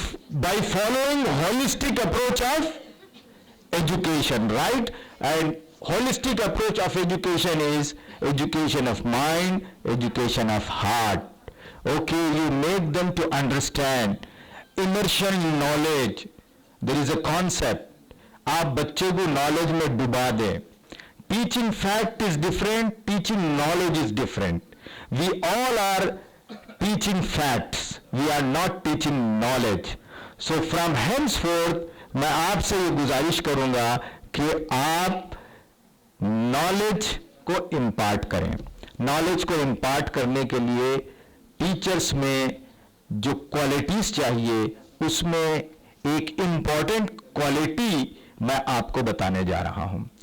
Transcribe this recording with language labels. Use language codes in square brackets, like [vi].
[en] by following holistic approach of education, right? And holistic approach of education is education of mind, education of heart. Okay, you make them to understand. Immersion in knowledge. There is a concept. [hi] आप बच्चे को knowledge में डुबा दें। [en] teaching fact is different, [hi] teaching knowledge is different. [en] We all are teaching facts, we are not teaching knowledge. So from henceforth [hi] मैं आपसे ये गुजारिश करूंगा कि आप नॉलेज को इम्पार्ट करें। नॉलेज को इम्पार्ट करने के लिए टीचर्स में जो क्वालिटीज चाहिए उसमें एक इम्पॉर्टेंट क्वालिटी मैं आपको बताने जा रहा हूं।